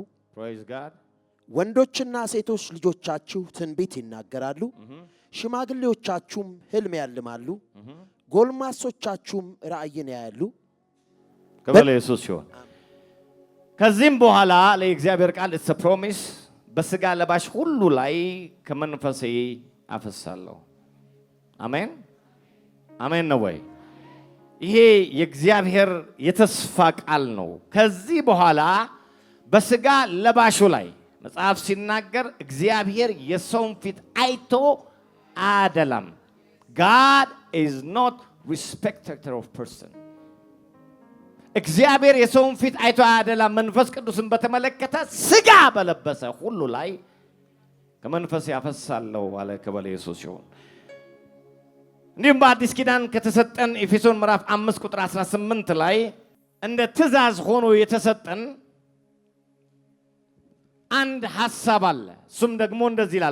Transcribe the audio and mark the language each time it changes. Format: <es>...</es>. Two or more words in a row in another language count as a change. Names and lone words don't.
<en>Praise God።</en> <am>ወንዶችና ሴቶች ልጆቻችሁ ትንቢት ይናገራሉ፣ ሽማግሌዎቻችሁም ሕልም ያልማሉ፣ ጎልማሶቻችሁም ራእይን ያያሉ። ክብር ለኢየሱስ ይሁን። ከዚህም በኋላ ለእግዚአብሔር ቃል</am> <en>it's a promise</en> <am>በስጋ ለባሽ ሁሉ ላይ ከመንፈሴ አፈሳለሁ። አሜን አሜን ነው ወይ? ይሄ የእግዚአብሔር የተስፋ ቃል ነው። ከዚህ በኋላ በስጋ ለባሹ ላይ መጽሐፍ ሲናገር እግዚአብሔር የሰውን ፊት አይቶ አያደላም።</am> <en>God is not respecter of person።</en> <am>እግዚአብሔር የሰውን ፊት አይቶ አያደላም። መንፈስ ቅዱስን በተመለከተ ስጋ በለበሰ ሁሉ ላይ ከመንፈስ ያፈሳለሁ አለ። ክብር ለኢየሱስ ይሁን። እንዲሁም በአዲስ ኪዳን ከተሰጠን ኤፌሶን ምዕራፍ 5 ቁጥር 18 ላይ እንደ ትእዛዝ ሆኖ የተሰጠን አንድ ሐሳብ አለ። እሱም ደግሞ እንደዚህ ይላል፣</am>